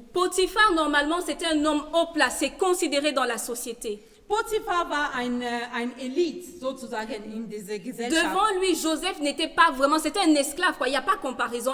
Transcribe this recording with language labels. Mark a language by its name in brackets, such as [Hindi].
[French] Potiphar, normalement, c'était un homme haut placé, considéré dans la société. [German] Potiphar war ein Elite sozusagen in dieser Gesellschaft. [French] Devant lui, Joseph n'était pas vraiment, c'était un esclave, quoi. Il n'y a pas comparaison.